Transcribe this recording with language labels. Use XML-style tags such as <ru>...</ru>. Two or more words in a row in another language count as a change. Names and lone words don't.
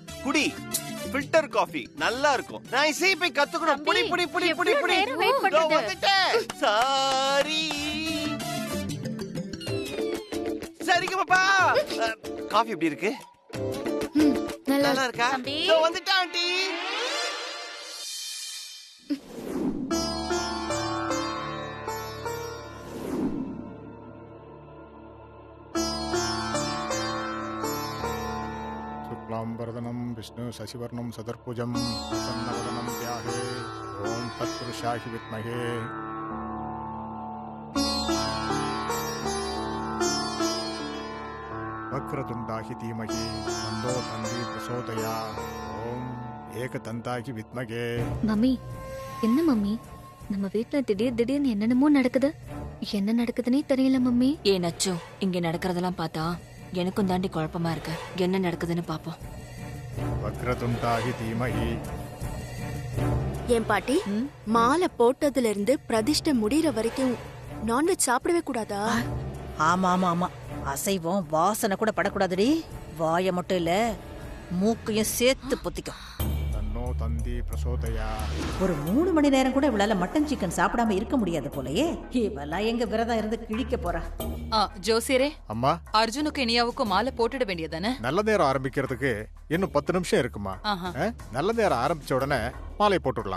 <ta>குடி,</ta> <en>filter coffee</en> <ta>நல்லா இருக்கும். நான் இசை போய் கத்துக்கணும். புடி புடி புடி புடி புடி. இதோ வந்துட்டேன். சாரி சரிங்க பாப்பா. காஃபி எப்படி இருக்கு? நல்லா இருக்கா? இதோ வந்துட்டேன் ஆண்டி.</ta> <sa>शुक्लांबरदनं विष्णु शशिवर्णं सदर्भुजं प्रसन्नवदनं ध्याये ॐ तत्पुरुषाय विद्महे वक्रतुण्डाय धीमहि तन्नो तन्वी प्रचोदयात् ॐ एकदन्ताय विद्महे.</sa> <ta>மம்மி, என்ன மம்மி, நம்ம வீட்ல திடீர்னு என்னென்னமோ நடக்குது. என்ன நடக்குதுன்னே தெரியல மம்மி. ஏன் நச்சு, இங்க நடக்கிறதெல்லாம் பார்த்தா எனக்கும் தாண்டி குழப்பமா இருக்கு. என்ன நடக்குதுன்னு பாப்போம்.</ta> <sa>वक्रतुण्डाय धीमहि.</sa> <ta>ஏன் பாட்டி, மாலை போட்டதுல இருந்து பிரதிஷ்டை முடியற வரைக்கும் நான்வெஜ் சாப்பிடவே கூடாதா? ஆமா ஆமா ஆமா, அசைவம் வாசனை கூட படக்கூடாதுடி. வாயை மட்டும் இல்ல, மூக்கையும் சேர்த்து பொத்திக்கும்.</ta> <sa>तन्नो तन्वी प्रचोदयात्.</sa> <ta>ஒரு 3 மணி நேரம் கூட இவளால மட்டன் சிக்கன் சாப்பிடாம இருக்க முடியாது போலயே. இவெல்லாம் எங்க விரதம் இருந்து கிழிக்க போறா? ஜோசியரே, அம்மா, அர்ஜுனுக்கு இனியாவுக்கும் மாலை போட்டுட வேண்டியதானே? நல்ல நேரம் ஆரம்பிக்கிறதுக்கு இன்னும் 10 நிமிஷம் இருக்குமா? நல்ல நேரம் ஆரம்பிச்ச உடனே மாலை போட்டுடலாம்.</ta>